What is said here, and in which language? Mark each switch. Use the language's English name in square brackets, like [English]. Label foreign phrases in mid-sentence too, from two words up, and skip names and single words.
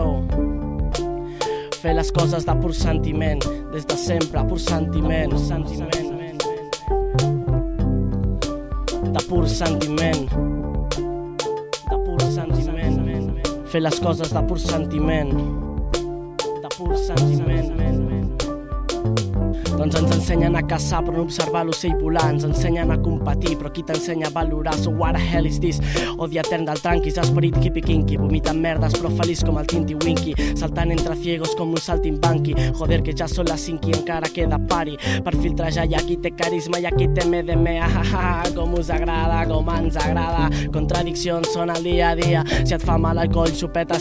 [Catalan] Fer les coses de pur sentiment, des de sempre, pur sentiment, de pur sentiment, de pur sentiment. Fer les coses de pur sentiment, de pur sentiment. Doncs ens ensenyen a caçar però no observar l'ocell volar. Ens ensenyen a competir però qui t'ensenya a valorar? [English] So what the hell is this? [Catalan] Odi etern del tranquis, esperit hippie-kinky, vomitant merdes però feliç com el Tinti-Winky, saltant entre ciegos com un saltimbanqui. Joder, que ja són les 5 i encara queda pari per filtrejar. Hi ha qui té carisma i aquí té MDM. Com us agrada, com ens agrada. Contradiccions són el dia a dia. Si et fa mal alcohol, xupeta.